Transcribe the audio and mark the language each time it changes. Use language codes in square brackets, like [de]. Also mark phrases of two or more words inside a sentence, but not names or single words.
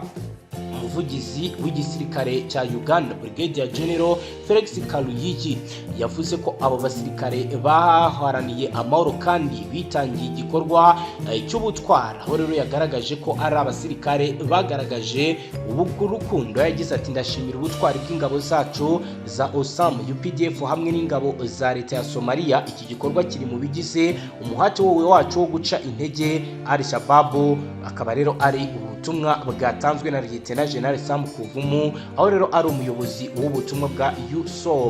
[rw] Umuvugizi w'igisirikare cya Uganda Brigadier General Felix Kaluyigi yavuze ko abo basirikare baharaniye amahoro kandi bitangiye igikorwa cy'ubutwara. Aho rero yagaragaje ko ari abasirikare bagaragaje urukundo. Yagize ati ndashimira ubutwari bw'ingabo zacu za OSAM UPDF hamwe n'ingabo za leta ya Somalia. Iki gikorwa kiri mu bigize umuhati wacu wo guca intege Al-Shabaab. Akaba rero ari ubutumwa bwatanzwe na Lieutenant General Sam Kuvumu, aho rero ari umuyobozi w'ubutumwa bwa USOB.